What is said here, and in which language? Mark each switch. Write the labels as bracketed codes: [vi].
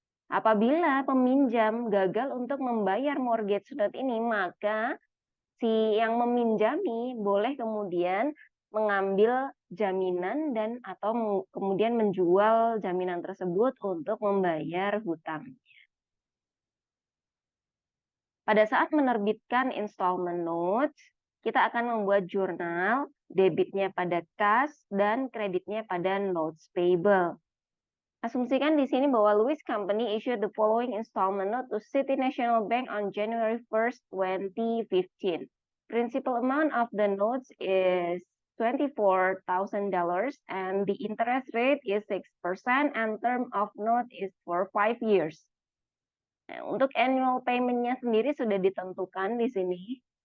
[id] Apabila peminjam gagal untuk membayar mortgage note ini, maka si yang meminjami boleh kemudian mengambil jaminan dan atau kemudian menjual jaminan tersebut untuk membayar hutang. Pada saat menerbitkan installment notes, kita akan membuat jurnal, debitnya pada kas dan kreditnya pada notes payable. [en] Asumsikan di sini bahwa Louis Company issued the following installment note to City National Bank on January 1st, 2015. Principal amount of the notes is $24,000 and the interest rate is 6% and term of note is for 5 years. [id] Nah, untuk annual payment-nya sendiri sudah ditentukan di sini.